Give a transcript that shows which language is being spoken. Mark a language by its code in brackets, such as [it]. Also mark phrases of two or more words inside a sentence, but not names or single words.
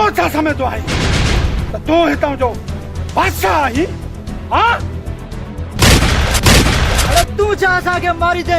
[sd] समझदो आहीं त तूं हितां जो बादशाह आहीं? हाँ? अरे तू छा असांखे मारी दे?